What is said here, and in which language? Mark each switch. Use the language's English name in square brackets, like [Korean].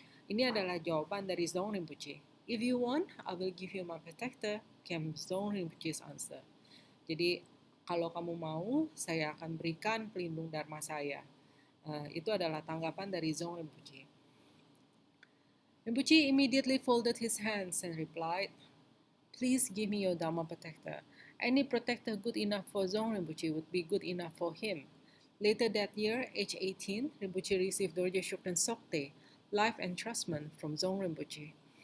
[Indonesian] Ini adalah jawaban dari Zong Rinpoche. [English] If you want, I will give you my protector, came Zong Rinpoche's answer. [Indonesian] Jadi kalau kamu mau, saya akan berikan pelindung Dharma saya. Itu adalah tanggapan dari Zong Rinpoche. [English] Rinpoche immediately folded his hands and replied, "Please give me your Dharma protector. Any protector good enough for Zong Rinpoche would be good enough for him." Later that year, age 18, Rinpoche received Dorje Shugden Sokte, life entrustment from Zong Rinpoche.